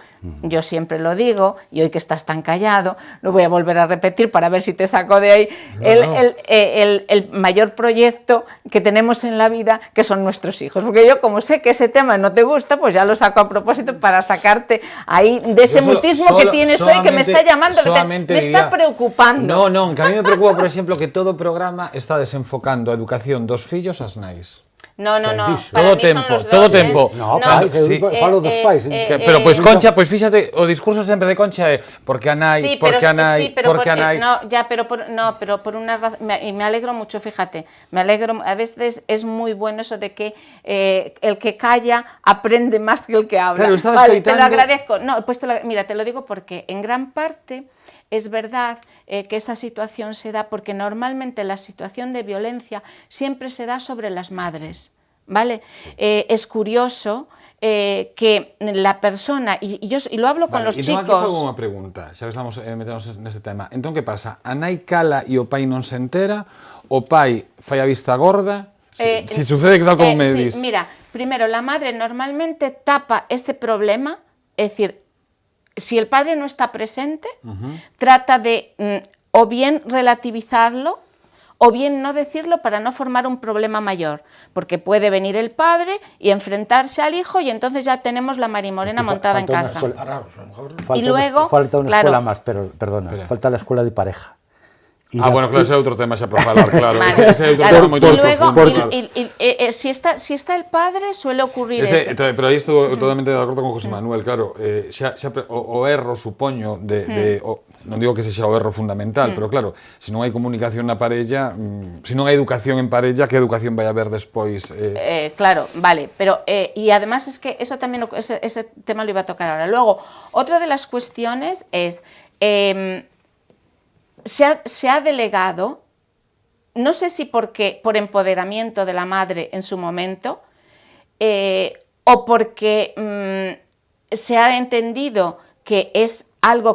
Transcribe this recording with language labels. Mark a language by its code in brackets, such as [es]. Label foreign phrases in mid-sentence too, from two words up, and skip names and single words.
[es] Yo siempre lo digo, y hoy que estás tan callado, lo voy a volver a repetir para ver si te saco de ahí, el mayor proyecto que tenemos en la vida, que son nuestros hijos. Porque yo, como sé que ese tema no te gusta, pues ya lo saco a propósito para sacarte ahí de ese mutismo que tienes hoy, que me está llamando, me está preocupando. No, que a mí me preocupa, [gl] por exemplo, que todo programa está desenfocando a educación dos fillos ás nais. [es] No, para todo mí [gl] tempo, [es] son los todo dos, [gl] tempo. No, pais, sí. falo dos pais. Pero pois Concha, pois fíxate, o discurso sempre de Concha é porque a nai, porque a nai, porque a nai. [es] Pero por una razón, y me alegro mucho, fíjate, a veces es muy bueno eso de que el que calla aprende más que el que habla. Claro, vale, te lo agradezco. No, pues mira, te lo digo porque en gran parte es verdad que esa situación se da porque normalmente la situación de violencia siempre se da sobre las madres, ¿vale? Es curioso que la persona, y lo hablo con los chicos... [gl] Entón aquí fago unha pregunta, xa que estamos meternos neste tema. Entón, que pasa? A nai cala e o pai non se entera, o pai fai a vista gorda, si sucede que tal como me dis. [es] Mira, primero, la madre normalmente tapa ese problema, es decir, si el padre no está presente, trata de o bien relativizarlo o bien no decirlo para no formar un problema mayor, porque puede venir el padre y enfrentarse al hijo y entonces ya tenemos la marimorena montada en casa. Y luego, falta una escuela más, pero perdona, falta la escuela de pareja. Bueno, [gl] claro, ese é outro tema xa para falar, claro. Vale, Ese é outro tema moito profundo. [es] Si está el padre, suele ocurrir eso. [gl] Pero aí estou totalmente de acordo con José Manuel, claro. O erro, supoño, non digo que sexa o erro fundamental, pero claro, se non hai comunicación na parella, se non hai educación en parella, que educación vai haber despois? Claro, [es] vale, pero y además es que eso también, ese tema lo iba a tocar ahora. Luego, otra de las cuestiones es... Se ha delegado, no sé si por empoderamiento de la madre en su momento, o porque se ha entendido que es algo